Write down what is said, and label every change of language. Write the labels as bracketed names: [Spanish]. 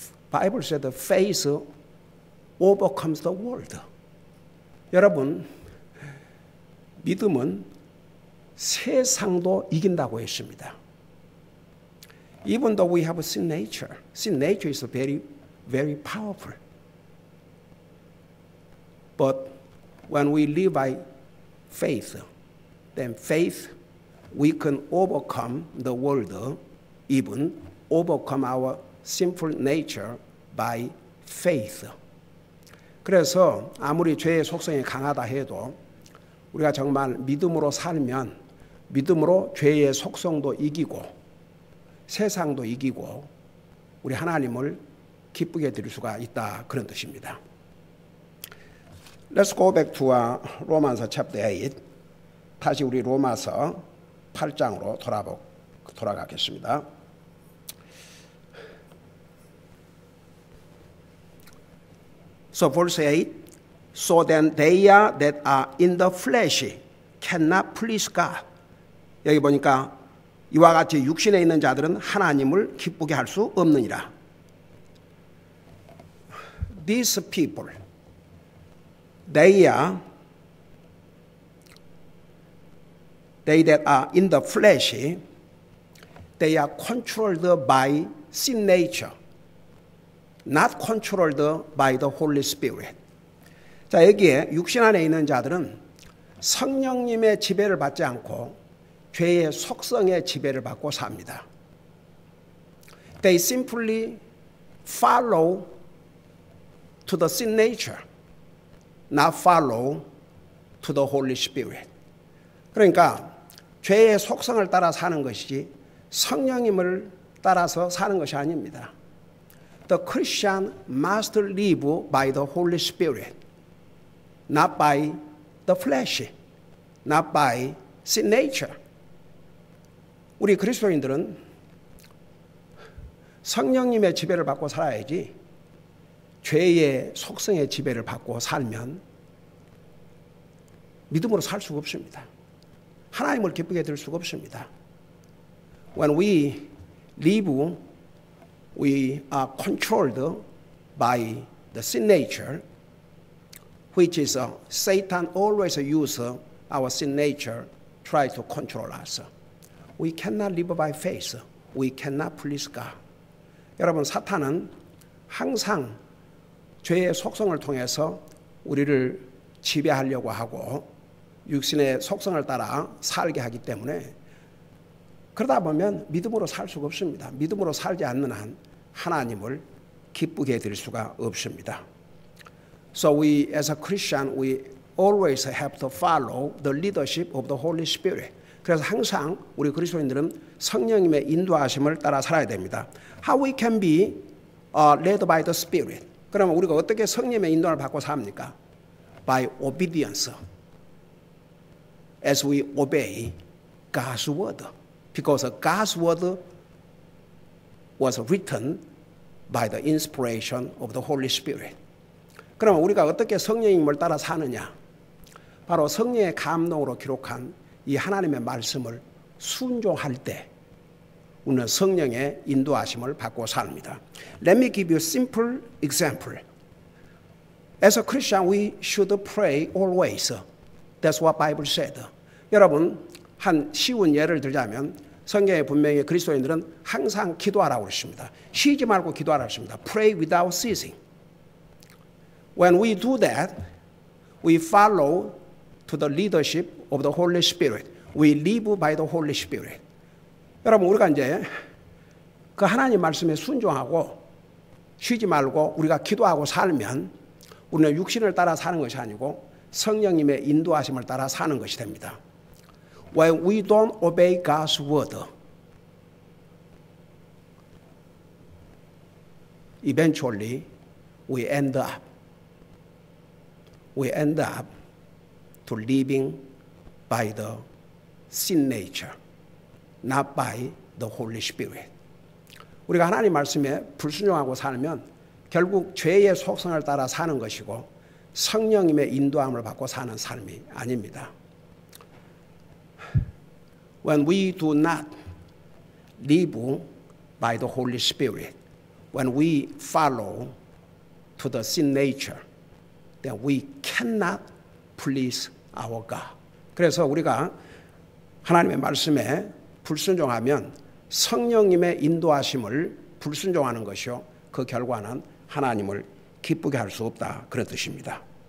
[English] Bible said faith overcomes the world. [Korean] 여러분, 믿음은 세상도 이긴다고 했습니다. [English] Even though we have a sin nature is very, very powerful. But when we live by faith, then faith, we can overcome the world, even overcome our sinful nature by faith. [Korean] 그래서 아무리 죄의 속성이 강하다 해도 우리가 정말 믿음으로 살면 믿음으로 죄의 속성도 이기고 세상도 이기고 우리 하나님을 기쁘게 드릴 수가 있다, 그런 뜻입니다. [English] Let's go back to 로마서 chapter 8. [Korean] 다시 우리 로마서 8장으로 돌아가겠습니다. [English] So verse 8, so then they that are in the flesh cannot please God. [Korean] 여기 보니까 이와 같이 육신에 있는 자들은 하나님을 기쁘게 할 수 없느니라. [English] These people, they that are in the flesh, they are controlled by sin nature, not controlled by the Holy Spirit. [Korean] 자, 여기에 육신 안에 있는 자들은 성령님의 지배를 받지 않고 죄의 속성의 지배를 받고 삽니다. [English] They simply follow to the sin nature, not follow to the Holy Spirit. [Korean] 그러니까 죄의 속성을 따라 사는 것이지 성령님을 따라서 사는 것이 아닙니다. [English] The Christian must live by the Holy Spirit, not by the flesh, not by sin nature. [Korean] 우리 그리스도인들은 성령님의 지배를 받고 살아야지 죄의 속성의 지배를 받고 살면 믿음으로 살 수가 없습니다. 하나님을 기쁘게 들 수가 없습니다. [English] When we live, we are controlled by the sin nature, which is Satan always uses our sin nature try to control us. We cannot live by faith. We cannot please God. [Korean] 여러분, 사탄은 항상 죄의 속성을 통해서 우리를 지배하려고 하고 육신의 속성을 따라 살게 하기 때문에 그러다 보면 믿음으로 살 수가 없습니다. 믿음으로 살지 않는 한 하나님을 기쁘게 해드릴 수가 없습니다. [English] So we, as a Christian, we always have to follow the leadership of the Holy Spirit. [Korean] 그래서 항상 우리 그리스도인들은 성령님의 인도하심을 따라 살아야 됩니다. [English] How we can be led by the Spirit. [Korean] 그러면 우리가 어떻게 성령님의 인도를 받고 삽니까? [English] By obedience. As we obey God's word. Because God's word was written by the inspiration of the Holy Spirit. [Korean] 그러면 우리가 어떻게 성령님을 따라 사느냐? 바로 성령의 감동으로 기록한 이 하나님의 말씀을 순종할 때 우리는 성령의 인도하심을 받고 삽니다. [English] Let me give you a simple example. As a Christian, we should pray always. That's what Bible said. [Korean] 여러분, 한 쉬운 예를 들자면 성경에 분명히 그리스도인들은 항상 기도하라고 그랬습니다. 쉬지 말고 기도하라고 했습니다. [English] Pray without ceasing. When we do that, we follow to the leadership of the Holy Spirit. We live by the Holy Spirit. [Korean] 여러분, 우리가 이제 그 하나님 말씀에 순종하고 쉬지 말고 우리가 기도하고 살면 우리는 육신을 따라 사는 것이 아니고 성령님의 인도하심을 따라 사는 것이 됩니다. [English] When we don't obey God's word, eventually we end up to living by the sin nature, not by the Holy Spirit. [Korean] 우리가 하나님 말씀에 불순종하고 살면 결국 죄의 속성을 따라 사는 것이고 성령님의 인도함을 받고 사는 삶이 아닙니다. [English] When we do not live by the Holy Spirit, when we follow to the sin nature, then we cannot please our God. [Korean] 그래서 우리가 하나님의 말씀에 불순종하면 성령님의 인도하심을 불순종하는 것이요, 그 결과는 하나님을 기쁘게 할 수 없다, 그런 뜻입니다.